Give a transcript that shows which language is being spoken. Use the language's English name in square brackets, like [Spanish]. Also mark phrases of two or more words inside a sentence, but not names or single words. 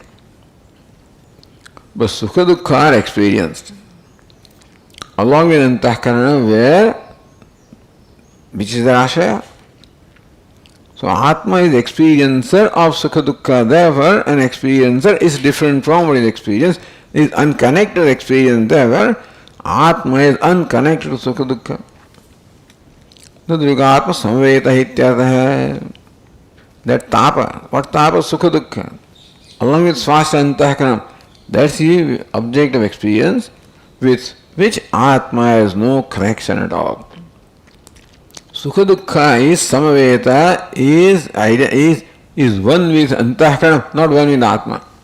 [English] But [Sanskrit] Sukha Dukkha [English] are experienced along with Antahkarana where, which is the Ashraya. So Atma is experiencer of [Sanskrit] Sukha Dukkha. [English] Therefore an experiencer is different from what is experienced. It is unconnected experience. Therefore Atma is unconnected to [Sanskrit] Sukha Dukkha. Tadrugatma samveta hityartha. [English] That tapa, what tapa? [Sanskrit] Sukha Dukkha. [English] Along with [Sanskrit] Swasya Antahkarana. [English] That's the object of experience with which Atma has no connection at all. [Sanskrit] Sukha Dukkha [English] is Samaveta, is one with Antahkarana, not one with Atma.